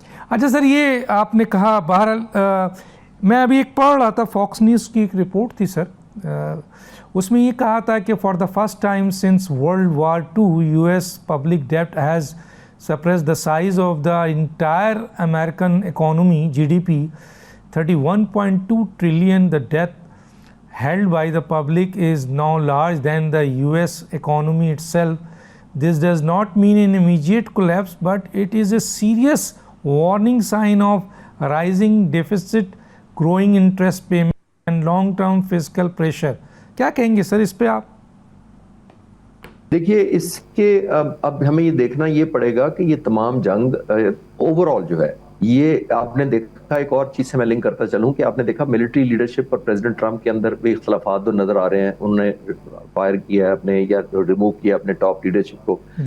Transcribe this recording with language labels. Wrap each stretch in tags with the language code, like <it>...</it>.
<ur>اچھا سر, یہ آپ نے کہا, بہرحال میں ابھی ایک پڑھ رہا تھا, فاکس نیوز کی ایک رپورٹ تھی سر, اس میں یہ کہا تھا کہ</ur> <en>For the first time since world war II US public ڈیپٹ has suppressed the size of the entire American economy, GDP, 31.2 trillion. The debt held by the public is now larger than the US economy itself. This does not mean an immediate collapse, but it is a serious warning sign of rising deficit, growing interest payment and long-term fiscal pressure.</en> <ur>کیا کہیں گے سر اس پہ آپ؟ دیکھیے اس کے اب ہمیں یہ دیکھنا یہ پڑے گا کہ یہ تمام جنگ اوور آل جو ہے یہ آپ نے دیکھا، ایک اور چیز سے میں لنک کرتا چلوں کہ آپ نے دیکھا ملٹری لیڈرشپ اور پریزیڈنٹ ٹرمپ کے اندر بھی اختلافات جو نظر آ رہے ہیں. انہوں نے فائر کیا ہے اپنے یا ریموو کیا اپنے ٹاپ لیڈرشپ کو.</ur>